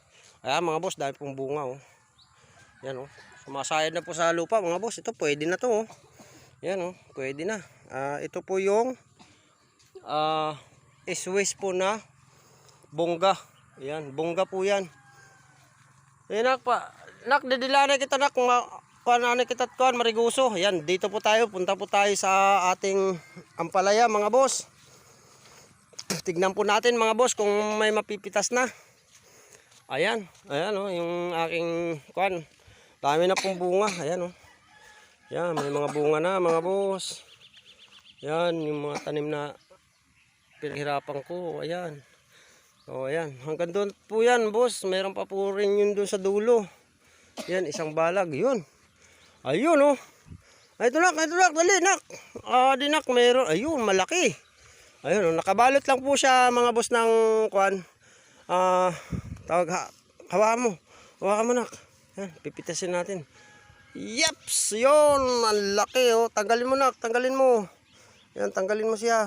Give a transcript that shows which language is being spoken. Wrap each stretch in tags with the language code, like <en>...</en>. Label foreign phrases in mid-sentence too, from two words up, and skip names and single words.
<tl>Ayan mga boss, dahil pong bunga oh. Yan oh, sumasayad na po sa lupa mga boss. Ito pwede na to oh. Yan oh, pwede na. Ito po yung Swiss po na bongga. Ayan, bongga po yan. Ayan nak, didilana kita nak, kita tuan Mariguso. Yan, dito po tayo, punta po tayo sa ating ampalaya mga boss. Tignan po natin mga boss kung may mapipitas na. Ayan, ayan oh, yung aking kuan. Dami na pong bunga, ayan oh. Yan, may mga bunga na mga boss. Yan, yung mga tanim na pinahirapan ko, ayan. So ayan, hanggang doon po yan boss. Meron pa po rin yun doon sa dulo. Yan, isang balag, yun. Ayun oh. Ito nak, dali nak. Di nak, meron. Ayun, malaki. Ayun oh, nakabalot lang po siya mga boss ng kuan. Hawakan mo. Hawakan mo nak. Yan, pipitasin natin. Yeps, yun, ang laki oh. Tanggalin mo nak, tanggalin mo. Yan, tanggalin mo siya.</tl>